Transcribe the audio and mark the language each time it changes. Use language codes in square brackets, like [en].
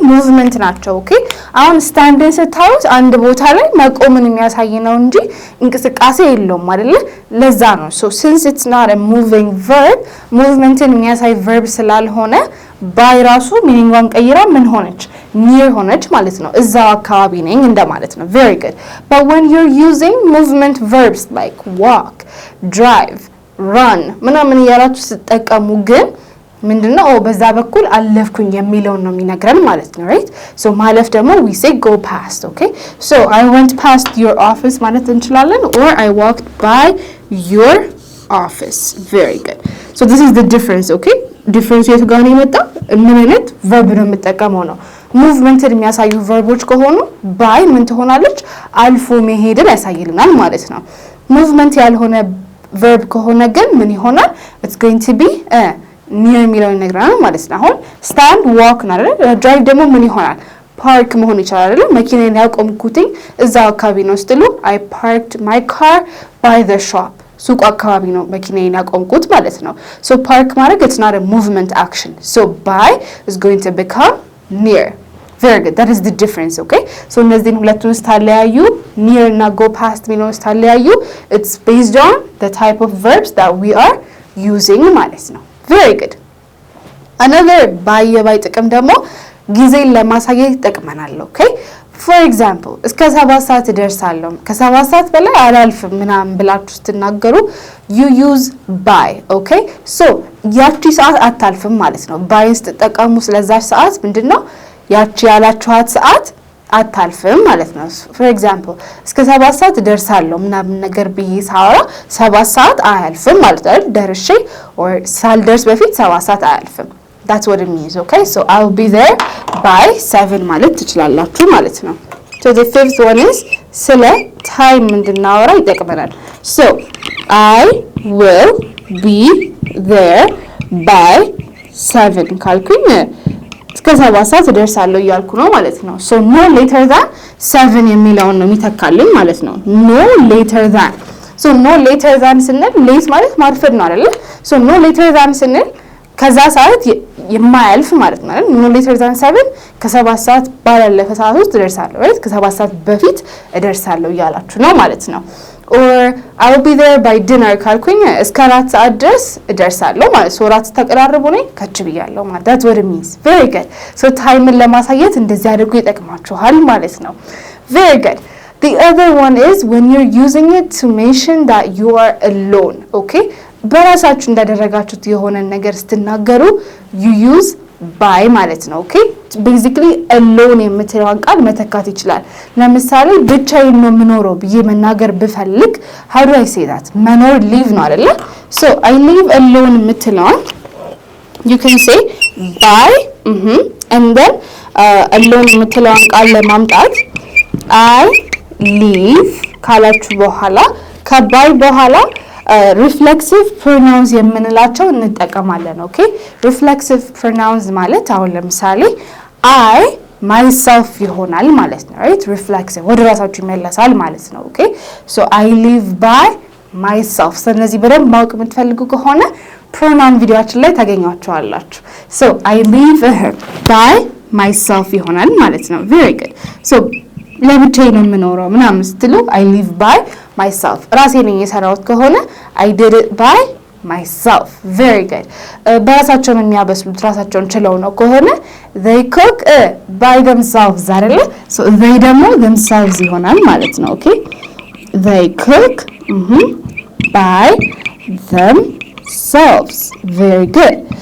[am] movement ናቸው okay አሁን stand ስታዩት አንድ ቦታ ላይ መቆምን የሚያሳይ ነው እንጂ እንቅስቃሴ የለውም አይደለ? ለዛ ነው [en] so since it's not a moving verb [am] movementን የሚያሳይ verb ስላልሆነ by ራሱ ሚኒንጓን ቀይራ ምን ሆነች? [en] near ሆነች ማለት ነው እዛው አካባቢ ነኝ እንደማለት ነው very good but when you're using movement verbs like walk drive run ምናምን ያላችሁ ስትጠቀሙ ግን [am] ምንድነው በዛ በኩል አለፍኩኝ የሚለውን ነው የሚነግረን ማለት ነው [en] right so ማለፍ ደግሞ we say go past okay so I went past your office ማለት እንችላለን or I walked by your office very good so this is the difference okay difference የት ጋር ነው የመጣው? [am] ምን አይነት verb ነው የምጠቀመው ነው ሙቭመንትን የሚያሳዩ ቨርቦች ከሆኑ [en] by ምን ትሆናለች? [am] አልፎ መሄድን ያሳይልናል ማለት ነው ሙቭመንት ያልሆነ verb ከሆነ ግን ምን ይሆናል? [en] it's going to be near የሚለውን ይነግረናል ማለት ነው አሁን stand walk ነው አይደል? drive ደግሞ ምን ይሆናል? park መሆን ይችላል አይደል? [am] መኪናዬን ያቆምኩትኝ እዛው አካባቢ ነው ስትሉ [en] I parked my car by the shop [am] ሱቅ አካባቢ ነው መኪናዬን ያቆምኩት ማለት ነው [en] so park ማለት it's not a movement action so by is going to become near very good that is the difference okay so እነዚህን ሁለቱን ስታለያዩ near እና go past ሚለውን ስታለያዩ it's based on the type of verbs that we are using ማለት ነው very good [am] another by የባይ ጥቅም ደግሞ ጊዜን ለማሳየት ይጠቅመናል okay for example እስከ 7 ሰዓት እደርሳለሁ ከ7 ሰዓት በላይ አላልፍም ምናምን ብላችሁ ስትናገሩ [en] you use by okay so [am] ያቺ ሰዓት አታልፍም ማለት ነው by ስትጠቀሙ ስለዛች ሰዓት ምንድነው ያቺ ያላችኋት ሰዓት አታልፍም ማለት ነው for example እስከ 7 ሰዓት እደርሳለሁ ምናምን ነገር ብዬ ሳወራ 7 ሰዓት አያልፍም ማለት አይደል ደርሼ or ሳልደርስ በፊት 7 ሰዓት አያልፍም [en] that's what it means. Okay, so I'll be there by 7 ማለት ትችላላችሁ ማለት ነው። So the fifth one is ስለ time እንድናወራ ይጠቅመናል። So I will be there by 7 [am] ካልኩኝ እስከ 7 ሰዓት እደርሳለሁ እያልኩ ነው ማለት ነው። [en] So no later than 7 የሚለውን ነው የሚተካልኝ ማለት ነው። no later than so no later than ስንል ሌት ማለት ማርፈድ ነው አይደል? so no later than [am] ስንል ከዛ ሰዓት የማያልፍ ማለት ነው አይደል? no later than 7 ከ7 ሰዓት ባላለፈ ሰዓት ውስጥ እደርሳለሁ right? ከ7 ሰዓት በፊት እደርሳለሁ እያላችሁ ነው ማለት ነው። [en] or I will be there by dinner [am] ካልኩኝ እስከ 4 ሰዓት ድረስ እደርሳለሁ ማለት ነው። ራት ተቀራርቦ ነው ከች ብያለሁ ማለት [en] that's what it means. very good. [am] so ታይምን ለማሳየት እንደዚህ አድርጎ ይጠቅማችኋል ማለት ነው። very good. [en] the other one is when you're using it to mention that you are alone. [am] okay በራሳችሁ እንዳደረጋችሁት የሆነ ነገር ስትናገሩ [en] you use by [am] ማለት ነው። okay basically alone የምትለውን ቃል መተካት ይችላል። ለምሳሌ ብቻዬን ነው የምኖረው ብዬ መናገር ብፈልግ [en] how do I say that? [am] መኖር live ነው አይደለ? [en] so I live alone የምትለውን you can say by and then alone [am] የምትለውን ቃል ለማምጣት [en] I live ካላችሁ በኋላ ከባይ በኋላ reflexive pronouns የምንላቸው እንጠቀማለን። ኦኬ reflexive pronouns ማለት አሁን ለምሳሌ I myself ይሆናል ማለት ነው right? [am] reflexive ወደ ራሳችሁ ይመለሳል ማለት ነው። ኦኬ [en] so I live by myself [am] ስለዚህ በደንብ ማወቅ የምትፈልጉ ከሆነ pronoun ቪዲዮአችን ላይ ታገኛቸዋላችሁ። so I live by myself ይሆናል ማለት ነው። very good. so ለብቻዬ ነው የምኖረው ምናምን ስትሉ [en] I live by myself [am] ራሴ ነኝ የሰራሁት ከሆነ [en] I did it by myself. very good. [am] በራሳቸው የሚያበስሉት ራሳቸውን ችለው ነው ከሆነ [en] they cook by themselves [am] አይደለ? [en] so they [am] ደግሞ themselves ይሆናል ማለት ነው። [en] okay they cook by themselves. very good.